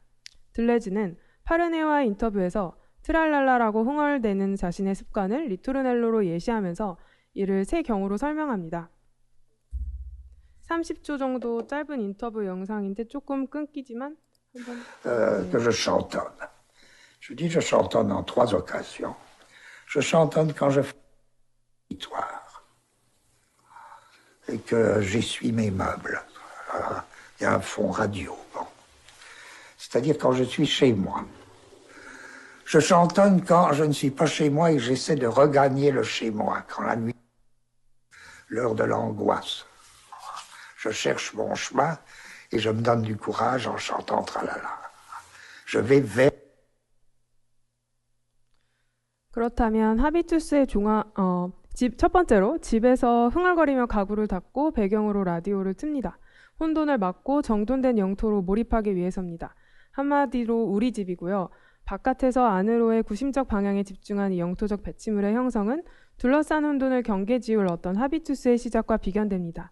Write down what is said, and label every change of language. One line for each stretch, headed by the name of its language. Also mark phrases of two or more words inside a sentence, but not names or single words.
Korean: 들레즈는 파르네와의 인터뷰에서 트랄랄라라고 흥얼대는 자신의 습관을 리토르넬로로 예시하면서 이를 세 경우로 설명합니다. 30초 정도 짧은 인터뷰 영상인데 조금 끊기지만 한번
French: que je chantonne. Je dis je chantonne en 3 occasions. Je chantonne quand je fais une victoire et que j'essuie mes meubles. Il y a un fond radio. Bon. C'est-à-dire quand je suis chez moi. Je chantonne quand je ne suis pas chez moi et que j'essaie de regagner le chez moi, quand la nuit, l'heure de l'angoisse. Je cherche mon chemin et je me donne du courage en chantant tralala. Je vais vers.
Korean: 그렇다면 하비투스의 첫 번째로 집에서 흥얼거리며 가구를 닫고 배경으로 라디오를 틉니다. 혼돈을 막고 정돈된 영토로 몰입하기 위해서입니다. 한마디로 우리 집이고요. 바깥에서 안으로의 구심적 방향에 집중한 이 영토적 배치물의 형성은 둘러싼 혼돈을 경계지울 어떤 하비투스의 시작과 비견됩니다.